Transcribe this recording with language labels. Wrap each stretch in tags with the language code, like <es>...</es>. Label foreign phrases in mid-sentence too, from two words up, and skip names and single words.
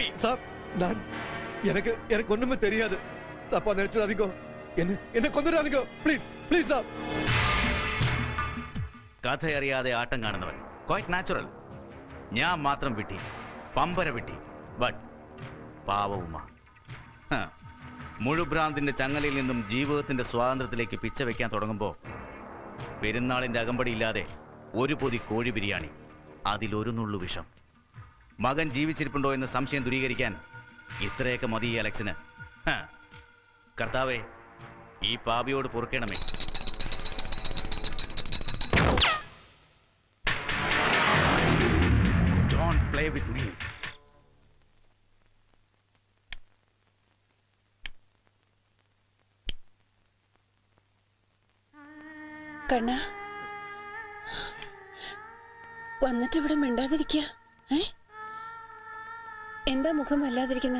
<ta>சார், எனக்கு ஒண்ணுமே தெரியாது. தப்பா நினைச்சிடாதீங்க. என்ன கொண்டுடாதீங்க ப்ளீஸ், ப்ளீஸ் சார்.</ta> <ml>കഥ അറിയാതെ ആട്ടം കാണുന്നവൻ,</ml> <en>quite natural.</en> <ml>ഞാൻ മാത്രം വിട്ടി, പമ്പര വിട്ടി. ബട്ട് പാവവുമാ. മുഴുഭ്രാന്തിന്റെ ചങ്ങലയിൽ നിന്നും ജീവിതത്തിന്റെ സ്വാതന്ത്ര്യത്തിലേക്ക് പിച്ച വെക്കാൻ തുടങ്ങുമ്പോൾ പെരുന്നാളിന്റെ അകമ്പടി ഇല്ലാതെ ഒരു പൊതി കോഴി ബിരിയാണി, അതിലൊരു നുള്ളു വിഷം. മകൻ ജീവിച്ചിരിപ്പുണ്ടോ എന്ന സംശയം ദൂരീകരിക്കാൻ ഇത്രയൊക്കെ മതി ഈ അലക്സിന്. കർത്താവേ, ഈ പാപിയോട് പൊറുക്കണമേ.</ml> <en>Don't play with me.</en> <ml>കണ്ണ, വന്നിട്ട് ഇവിടെ മിണ്ടാതിരിക്കുക. എന്താ മുഖം വല്ലാതിരിക്കുന്നത്?</ml>